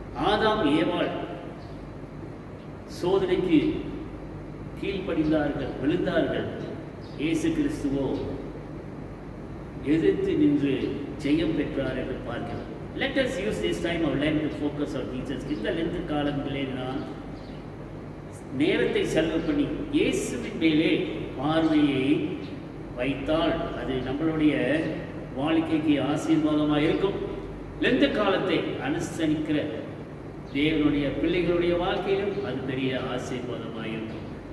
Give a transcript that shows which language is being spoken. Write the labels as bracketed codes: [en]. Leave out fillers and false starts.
[ta] ஆதாம் ஏவாள் சோதனைக்கு கீழ்ப்படிந்தார்கள், விழுந்தார்கள். இயேசு கிறிஸ்துவோ எதிர்த்து நின்று ஜெயம் பெற்றார் என்று பார்க்கிறோம். [en] Let us use this time of Lent to focus on Jesus. [ta] இந்த லெந்து காலங்களில் நான் நேரத்தை செலவு பண்ணி இயேசுவின் மேலே பார்வையை வைத்தால் அது நம்மளுடைய வாழ்க்கைக்கு ஆசீர்வாதமாக இருக்கும். லெந்து காலத்தை அனுசரிக்கிற தேவனுடைய பிள்ளைகளுடைய வாழ்க்கையிலும் அது பெரிய ஆசீர்வாதமாக இருக்கும்.